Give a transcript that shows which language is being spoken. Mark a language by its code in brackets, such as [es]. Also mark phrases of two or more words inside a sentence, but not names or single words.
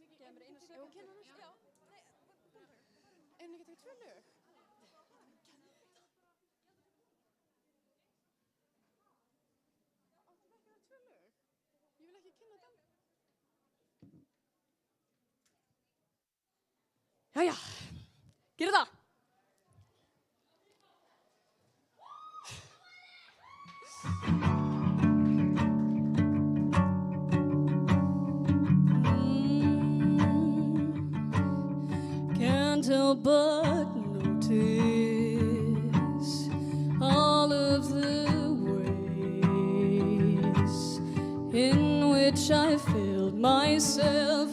[is] Erum við ekki að taka 2 lög? Ég vil ekki kynna dans. Jæja, gerum það. [en] Can't help but notice all of the ways in which I failed myself.